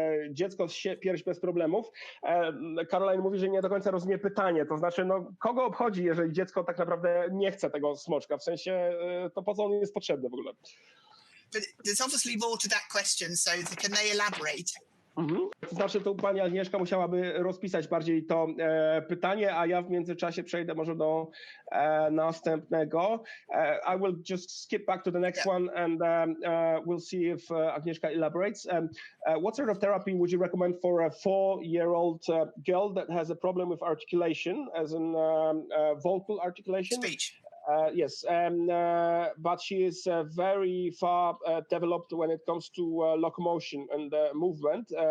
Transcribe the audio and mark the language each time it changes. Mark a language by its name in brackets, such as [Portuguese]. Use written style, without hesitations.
[Polish] Dziecko pierś bez problemów. Caroline mówi, że nie do końca rozumie pytanie, to znaczy, kogo obchodzi, jeżeli dziecko tak naprawdę nie chce tego smoczka? W sensie, to po co on jest potrzebny w ogóle? [English] But there's obviously more to that question, so can they elaborate? [Polish] To znaczy, to pani Agnieszka musiałaby rozpisać bardziej to pytanie, a ja w międzyczasie przejdę może do następnego. [English] I will just skip back to the next one and we'll see if Agnieszka elaborates. What sort of therapy would you recommend for a 4-year-old girl that has a problem with articulation, as in vocal articulation? Speech. Yes, but she is very far developed when it comes to locomotion and movement.